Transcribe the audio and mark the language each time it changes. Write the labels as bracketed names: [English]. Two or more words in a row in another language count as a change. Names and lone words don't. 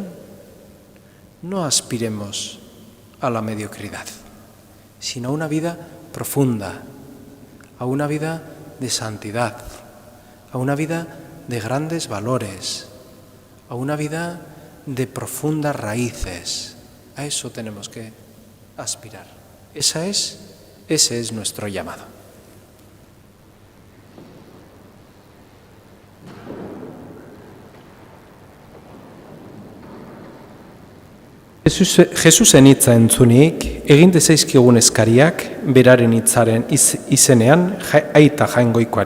[Spanish] No aspiremos a la mediocridad, sino a una vida profunda, a una vida de santidad, a una vida de grandes valores, a una vida de profundas raíces. A eso tenemos que aspirar. Ese es nuestro llamado. [Basque] Jesusen hitza entzunik, egin dezaizkigun eskariak beraren hitzaren izenean aita jaingoikoari.